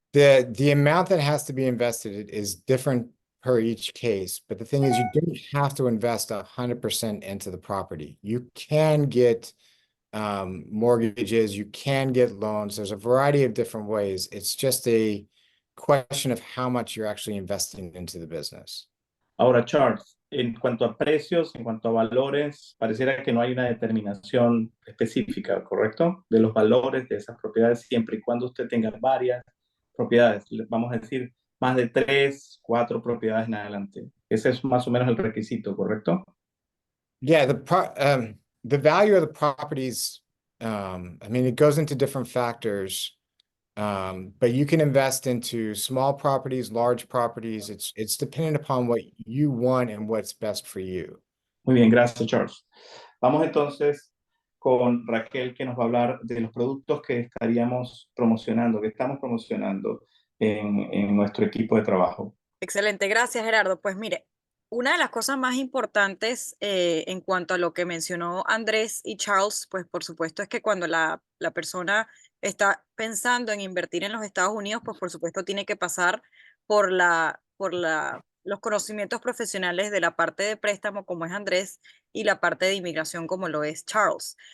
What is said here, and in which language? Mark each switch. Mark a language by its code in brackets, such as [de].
[en] The amount that has to be invested is different per each case, but the thing is you don't have to invest 100% into the property. You can get mortgages, you can get loans. There's a variety of different ways. It's just a question of how much you're actually investing into the business. [es] Ahora, Charles, en cuanto a precios, en cuanto a valores, pareciera que no hay una determinación específica, ¿correcto? De los valores de esas propiedades, siempre y cuando usted tenga varias propiedades. Vamos a decir, más de 3, 4 propiedades en adelante. Ese es más o menos el requisito, ¿correcto? [en] Yeah, the value of the properties, I mean, it goes into different factors. But you can invest into small properties, large properties. It's dependent upon what you want and what's best for you. [es] Muy bien, gracias, Charles. Vamos entonces con Raquel, que nos va a hablar de los productos que estaríamos promocionando, que estamos promocionando en nuestro equipo de trabajo. Excelente, gracias Gerardo. Pues mire, una de las cosas más importantes en cuanto a lo que mencionó Andrés y Charles, pues por supuesto es que cuando la persona está pensando en invertir en los Estados Unidos, pues por supuesto tiene que pasar por los conocimientos profesionales de la parte de préstamo como es Andrés y la parte de inmigración como lo es Charles.